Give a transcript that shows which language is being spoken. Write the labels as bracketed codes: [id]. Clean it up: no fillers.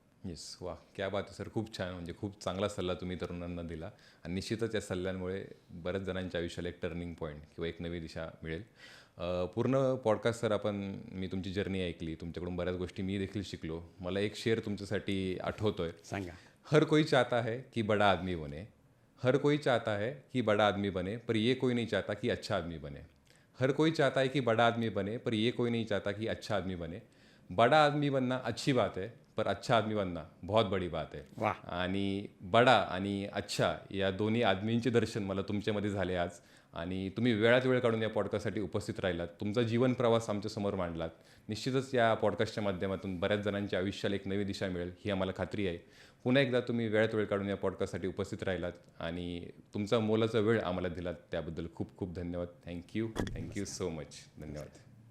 [mr] Yes, वा, [hi] क्या बात [mr] आहे सर. खूप छान. म्हणजे खूप चांगला सल्ला तुम्ही तरुणांना दिला आणि निश्चितच या सल्ल्यांमुळे बऱ्याच जणांच्या आयुष्याला एक टर्निंग पॉईंट किंवा एक नवी दिशा मिळेल. पूर्ण पॉडकास्ट सर मी तुमची जर्नी ऐकली, तुमच्याकडून बऱ्याच गोष्टी मी देखील शिकलो. मला एक शेअर तुमच्यासाठी आठवतोय. सांगा. [hi] हर कोई चाहता है कि बड़ा आदमी बने, हर कोई चाहता है कि बड़ा आदमी बने, पर ये कोई नहीं चाहता कि अच्छा आदमी बने. हर कोई चाहता है कि बड़ा आदमी बने, पर ये कोई नहीं चाहता कि अच्छा आदमी बने. बड़ा आदमी बनना अच्छी बात है, पर अच्छा आदमी बनना बहुत बड़ी बात है. वाह. [mr] आणि बडा आणि अच्छा या दोन्ही आदमींचे दर्शन मला तुमच्यामध्ये झाले आज. आणि तुम्ही वेळात वेळ काढून या पॉडकास्टसाठी उपस्थित राहिलात. तुमचा जीवन प्रवास आमच्यासमोर मांडलात. निश्चितच या पॉडकास्टच्या माध्यमातून बऱ्याच जणांच्या आयुष्याला एक नवी दिशा मिळेल ही आम्हाला खात्री आहे. पुन्हा एकदा तुम्ही वेळात वेळ काढून या पॉडकास्टसाठी उपस्थित राहिलात आणि तुमचा मोलाचा वेळ आम्हाला दिलात त्याबद्दल खूप खूप धन्यवाद. [en] Thank you so much. [mr] धन्यवाद.